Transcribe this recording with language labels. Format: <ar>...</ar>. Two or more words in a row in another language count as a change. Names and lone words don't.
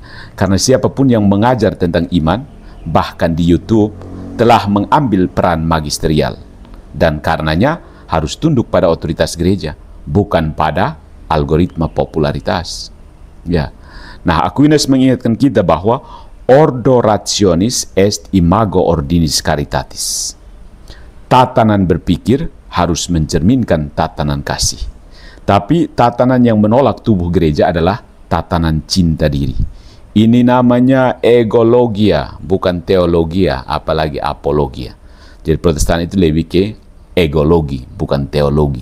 <id>Karena siapapun yang mengajar tentang iman, bahkan di YouTube, telah mengambil peran magisterial. Dan karenanya harus tunduk pada otoritas gereja, bukan pada algoritma popularitas. Ya. Nah, Aquinas mengingatkan kita bahwa</id> <la>ordo rationis est imago ordinis caritatis.</la> <id>Tatanan berpikir harus mencerminkan tatanan kasih. Tapi tatanan yang menolak tubuh gereja adalah tatanan cinta diri. Ini namanya egologia, bukan teologia, apalagi apologia. Jadi Protestan itu lebih ke egologi, bukan teologi.</id>